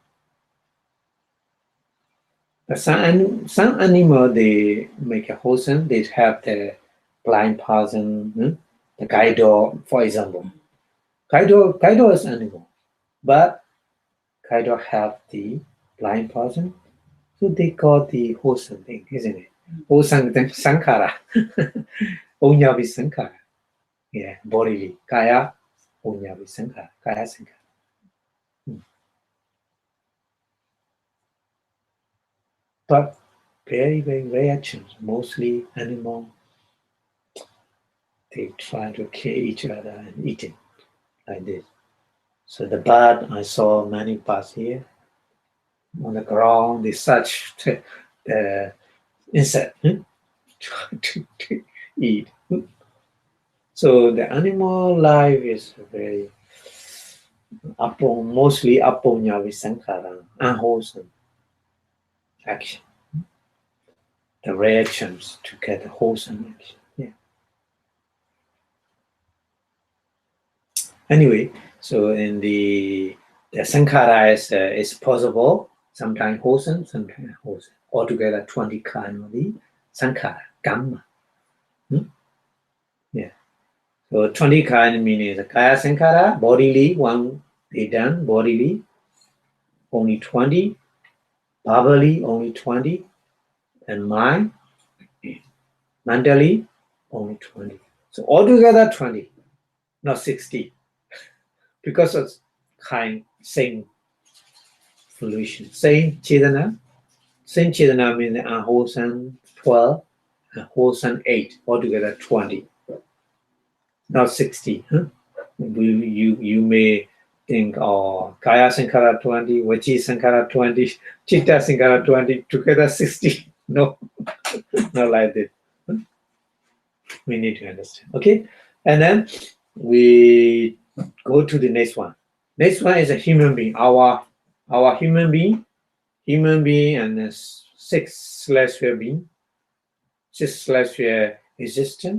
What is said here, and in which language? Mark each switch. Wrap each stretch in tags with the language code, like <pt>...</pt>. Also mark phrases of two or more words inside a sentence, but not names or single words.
<en>But some animal, they make a wholesome. They have the blind person, the guide dog, for example. Guide dog is animal, but guide dog have the blind person, so they call the wholesome thing, isn't it? Wholesome sankhara,</en> <pi>punyabi sankhara.</pi> <en>Yeah, bodily,</en> <pi>kaya, punyabi sankhara, kaya sankhara.</pi> <en>But very, very rare actions, mostly animal, they try to kill each other and eat it like this. So the bird, I saw many birds here on the ground, they search the insect to eat. So the animal life is very mostly</en> <pi>apunyavi sankhara,</pi> <en>unwholesome action. The reactions to get the wholesome action. Yeah. Anyway, so in the sankhara is possible, sometimes wholesome, sometimes unwholesome. Altogether 20 kind of the</en> <pi>sankhara, kamma.</pi> <en>Yeah. So 20 kind meaning the</en> <pi>kaya sankhara,</pi> <en>bodily, one they done, bodily, only 20, verbally, only 20, and mind, mentally, only 20. So altogether 20, not 60. Because of same solution. Same chedana. Same chedana means unwholesome 12, and wholesome 8, altogether 20. Not 60. You may think,</en> <pi>kaya sankara 20, vachi sankara 20, chitta sankara 20,</pi> <en>together 60. No, not like that. We need to understand. Okay, and then we go to the next one. Next one is a human being. Our human being, and the 6th being, 6th existence.</en>